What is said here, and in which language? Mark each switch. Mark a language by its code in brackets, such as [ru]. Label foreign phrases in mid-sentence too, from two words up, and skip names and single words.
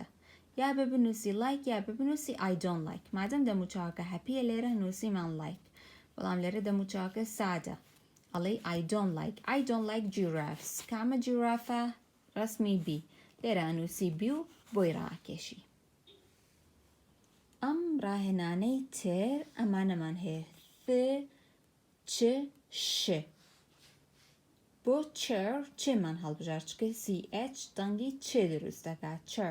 [ckb] یا بە بنووسی like یا بە بنووسی [en] I don't like. [ckb] مادەم دەموچاوەکە هەپیە لێرە نووسیمان like. بەڵام لێرە دەموچاوەکە سادە. [en] ئەڵێ I don't like. I don't like giraffes. [ckb] کامە جیرافە؟ ڕسمی B. لێرە نووسی B و بۆی ڕاکێشی. ئەم ڕاهێنانەی تر ئەمانەمان هەیە چ ش. بۆ chair چێمان هەڵبژار چکە CH دەنگی چێ دروست دەکات chair.